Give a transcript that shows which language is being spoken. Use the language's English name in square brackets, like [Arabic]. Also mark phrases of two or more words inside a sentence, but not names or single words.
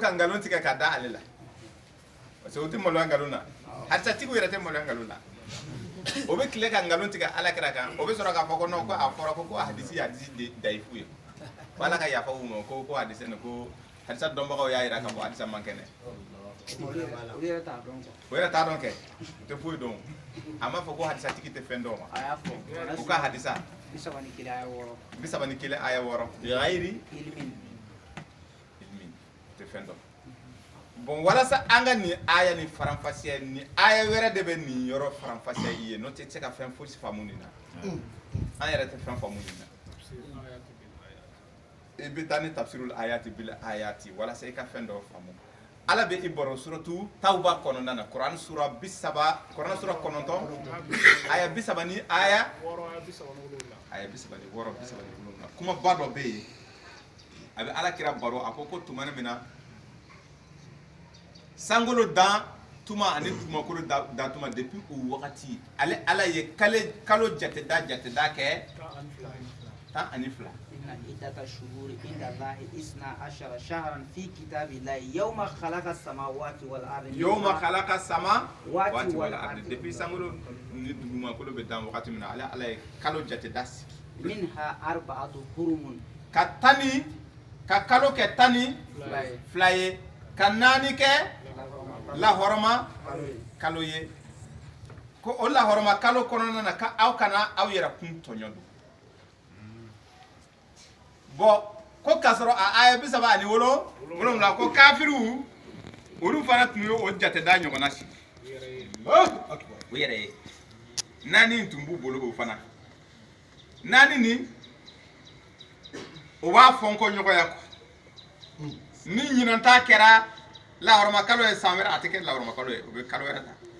[Bambara] ka ngalon tigɛ ka da ale la [French] parce que [Bambara] o tɛ maloya ngalon na halisa tigiw yɛrɛ tɛ maloya ngalon na o bɛ tile ka ngalon tigɛ ala kira kan o bɛ sɔrɔ k'a fɔ ko non ko a fɔra ko hadisi dayifu ye ko ala ka yafa u ma ko hadisi nin ko halisa dɔnbagaw y'a jira k'a fɔ hadisa man kɛnɛ o yɛrɛ t'a dɔn kɛ o tɛ foyi dɔn a m'a fɔ ko hadisa tigi tɛ fɛn dɔn ma o ka hadisa 31 aya 6 [Arabic] بغير علم [Bambara] te fendo bon walasa anga ni aya ni faranfasiya ni aya wɛrɛ de bɛ nin yɔrɔ faranfasiya i ye n'o tɛ se ka fɛn fosi faamu nin na an yɛrɛ tɛ fɛn faamu nin na i bɛ taa ni [Arabic] تفسير الآيات بالآيات [Bambara] walasa i ka fɛn dɔ faamu ala bɛ i bɔrɔ [Arabic] سورة التوبة [Bambara] kɔnɔna na Kuran sura 30 Kuran sura 9 aya 30 ni aya 36 kuma ba dɔ bɛ yen a bɛ ala kira baro a ko tuma min na sangolo dan tuma ani dugumakolo dan tuma depuis o wagati ale ala ye kalo jateda kɛ 12 [Arabic] عدة الشهور عند الله 12 شهرا في كتاب الله يوم خلق السماوات والأرض [Bambara] depuis sangolo ni dugumakolo bɛ dan wagati min na ala ye kalo jateda sigi [Arabic] منها 4 حرم [Bambara] ka kalo kɛ 12 ye ka 4 kɛ lahɔrɔma kalo ye ko o lahɔrɔma kalo kɔnɔna na ka aw kana aw yɛrɛ kun tɔɲɔ don bon ko k'a sɔrɔ a aya 37 ko kafiru olu fana tun ye o jateda ɲɔgɔnna sigi o yɛrɛ ye 4 tun b'u bolo o fana 4 ni o b'a fɔ ko ɲɔgɔnya kɔ ni ɲinanta kɛra lahɔrɔma kalo ye san wɛrɛ a tɛ kɛ lahɔrɔma kalo ye o bɛ kalo wɛrɛ ta